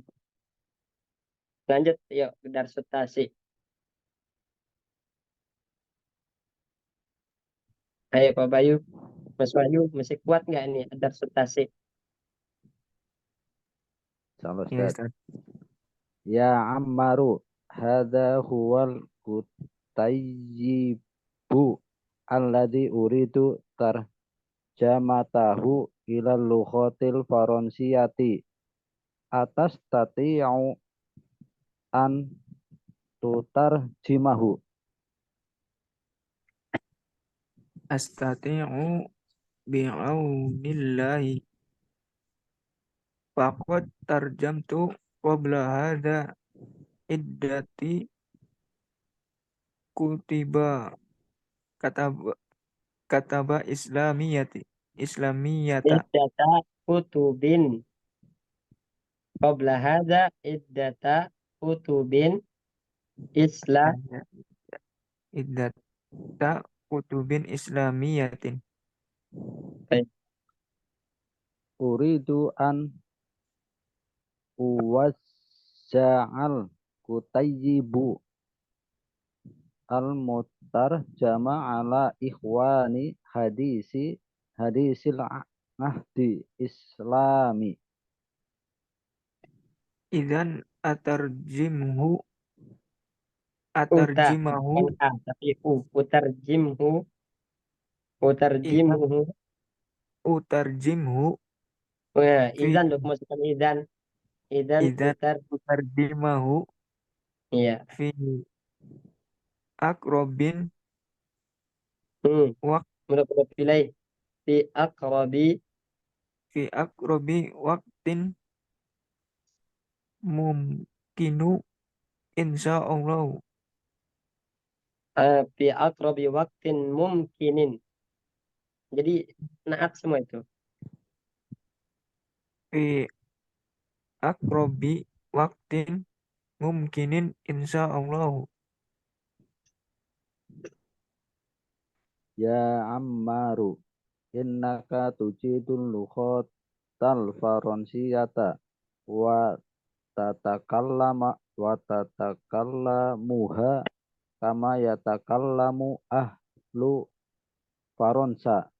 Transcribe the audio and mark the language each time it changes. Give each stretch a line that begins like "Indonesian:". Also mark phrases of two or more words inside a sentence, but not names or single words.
Indonesian: Lanjut, yuk, Darsutasi. Ayo, Pak Bayu. Mas Bayu, masih kuat nggak nih Darsutasi? Salam Ya Ustaz. Ustaz.
Arabic: يا عمار، هذا هو الكتيب الذي أريد ترجمته إلى اللغة الفرنسية. أتستطيع أن تترجمه. أستطيع بعون الله فقد ترجمت قبل هذا عدة كتب كتب كتب إسلامية. عدة كتب. قبل هذا عدة كتب إسلا. Hanya عدة كتب إسلامية. Baik. أريد أن أوزع الكتيب المترجم على إخوان حديثي العهد الإسلامي. Idzan Uta, atarjimahu
Indonesian: bukan A, tapi U.
Arabic: idzan Utarjimhu. utarjimhu
Indonesian: Nah,
Arabic: fi
Indonesian: idan dok masukkan idan. Idan
Arabic: idzan
Indonesian: putar.
Arabic: tardimahu
Indonesian: Iya.
Arabic: في أقرب Hmm. wak
Indonesian: Mudah pilih
Arabic: في أقرب في أقرب وقت ممكن إن شاء الله في أقرب وقت ممكن.
Indonesian: Jadi naat semua itu.
Arabic: في أقرب وقت ممكن إن شاء الله. يا عمار، إنك تجيد اللغة الفرنسية وتتكلمها كما يتكلم أهل فرنسا.